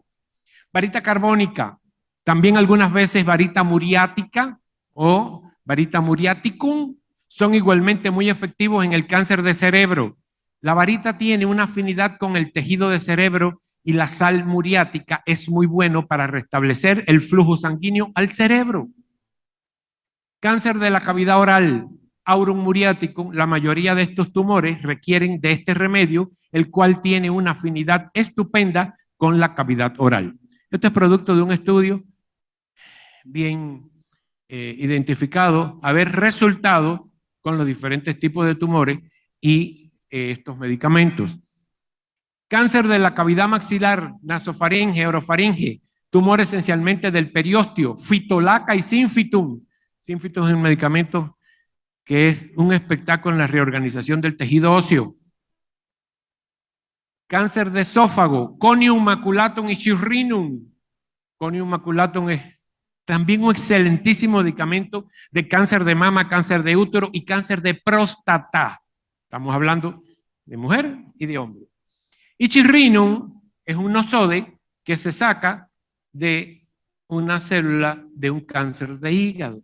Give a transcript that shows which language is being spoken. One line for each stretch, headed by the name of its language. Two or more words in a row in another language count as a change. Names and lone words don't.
Spanish: Varita carbónica, también algunas veces varita muriática o varita muriaticum, son igualmente muy efectivos en el cáncer de cerebro. La varita tiene una afinidad con el tejido de cerebro y la sal muriática es muy bueno para restablecer el flujo sanguíneo al cerebro. Cáncer de la cavidad oral, aurum muriaticum, la mayoría de estos tumores requieren de este remedio, el cual tiene una afinidad estupenda con la cavidad oral. Este es producto de un estudio bien identificado, haber resultado con los diferentes tipos de tumores y estos medicamentos. Cáncer de la cavidad maxilar, nasofaringe, orofaringe, tumor esencialmente del periósteo, fitolaca y sinfitum. Sinfitum es un medicamento que es un espectáculo en la reorganización del tejido óseo. Cáncer de esófago, conium maculatum y chirrinum. Conium maculatum es también un excelentísimo medicamento de cáncer de mama, cáncer de útero y cáncer de próstata. Estamos hablando de mujer y de hombre. Y chirrinum es un nosode que se saca de una célula de un cáncer de hígado.